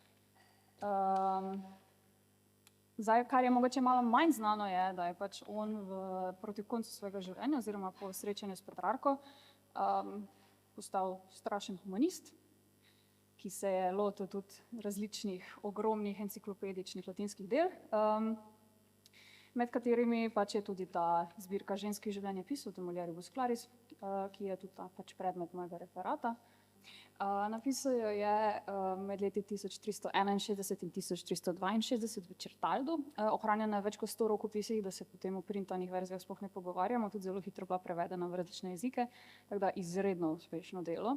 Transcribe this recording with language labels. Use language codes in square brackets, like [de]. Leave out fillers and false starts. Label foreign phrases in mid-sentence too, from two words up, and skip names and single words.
[sl] Zdaj, kar je mogoče malo manj znano, je, da je pač on proti koncu svojega življenja oziroma po srečanju s Petrarko postal strašen humanist, ki se je lotil tudi različnih ogromnih enciklopedičnih latinskih del, med katerimi pač je tudi ta zbirka ženskih življenjepisov, De mulieribus claris, ki je tudi pač predmet mojega referata. Napisal jo je med leti 1361 in 1362 v Čertaldu. Ohranjena je več kot 100 rokopisih, da se potem v printanih verzijah sploh ne pogovarjamo, tudi zelo hitro bila prevedena v različne jezike, tako da izredno uspešno delo.